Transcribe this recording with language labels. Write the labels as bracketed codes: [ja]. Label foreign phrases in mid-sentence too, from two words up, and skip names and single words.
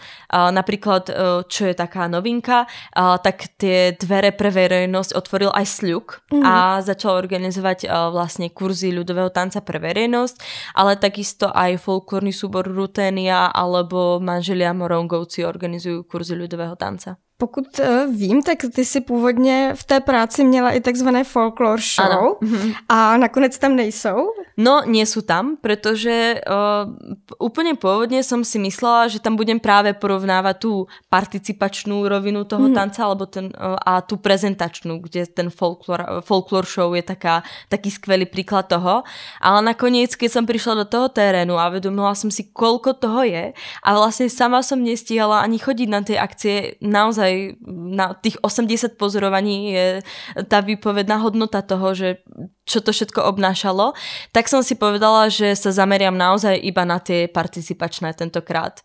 [sk] Napríklad, čo je taká novinka, tak tie dvere pre verejnosť otvoril aj Sľuk a začal organizovať vlastne kurzy ľudového tanca pre verejnosť, ale takisto aj folklórny súbor Ruténia alebo manželia Morongovci organizujú kurzy ľudového tanca. [cs] Pokud vím, tak ty si původně v té práci měla i takzvané [en] folklore show [cs] a nakonec tam nejsou? [sk] No, nie sú tam, pretože úplne pôvodne som si myslela, že tam budem práve porovnávať tú participačnú rovinu toho tanca alebo a tú prezentačnú, kde ten [en] folklore show [sk] je taký skvelý príklad toho. Ale nakoniec, keď som prišla do toho terénu a vedomila som si, koľko toho je a vlastne sama som nestihala ani chodiť na tie akcie, naozaj na tých 80 pozorovaní je tá výpovedná hodnota toho, že čo to všetko obnášalo, tak som si povedala, že sa zameriam naozaj iba na tie participačné tentokrát.